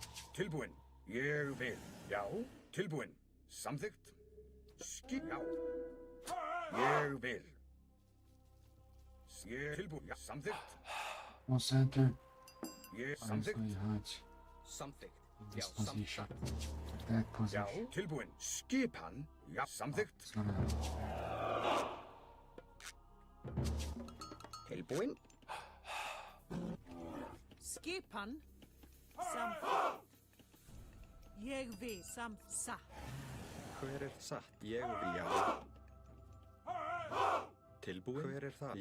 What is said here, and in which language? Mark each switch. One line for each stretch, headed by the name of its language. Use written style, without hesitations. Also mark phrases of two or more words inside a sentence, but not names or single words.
Icelandic: Tilbúin. Ég vil. Já. Tilbúin. Samþykkt. Skip. Já. Ég vil. Ég tilbúin. Já. Samþykkt.
English: No center.
Icelandic: Ég
English: I'm
Icelandic: samþykkt.
English: going hunt
Icelandic: Samþykkt.
English: in
Icelandic: Já,
English: this
Icelandic: samþykkt.
English: position. That
Icelandic: Já.
English: position.
Icelandic: Tilbúin. Skipan. Já. Samþykkt.
English: It's gonna
Icelandic: Tilbúin. Skipan samþykkt. Ég vil satt. Hver er satt? Ég vil já. Tilbúin? Hver er það?